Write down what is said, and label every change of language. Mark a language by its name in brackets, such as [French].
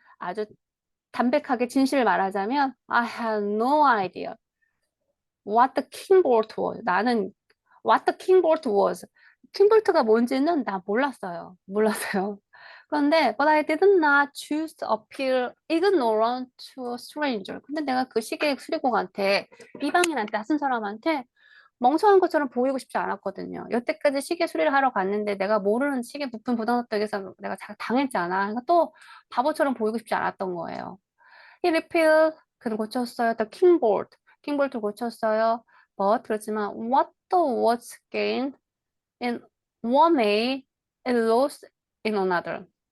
[Korean] 아주 담백하게 진실을 말하자면 [English] I have no idea what the king bolt was. [Korean] 나는 [English] what the king bolt was. [Korean] 킹볼트가 뭔지는 나 몰랐어요. 그런데 [English] but I did not choose to appear ignorant to a stranger. [Korean] 근데 내가 그 시계 수리공한테 이방인한테 낯선 사람한테 멍청한 것처럼 보이고 싶지 않았거든요. 여태까지 시계 수리를 하러 갔는데 내가 모르는 시계 부품 부당노동에서 내가 잘 당했잖아. 그러니까 또 바보처럼 보이고 싶지 않았던 거예요. [English] He repaired, [Korean] 그는 고쳤어요. The kingbolt, 킹볼트 고쳤어요. [English] But [Korean] 그렇지만 [English] what the watch gained in one way, it lost in another.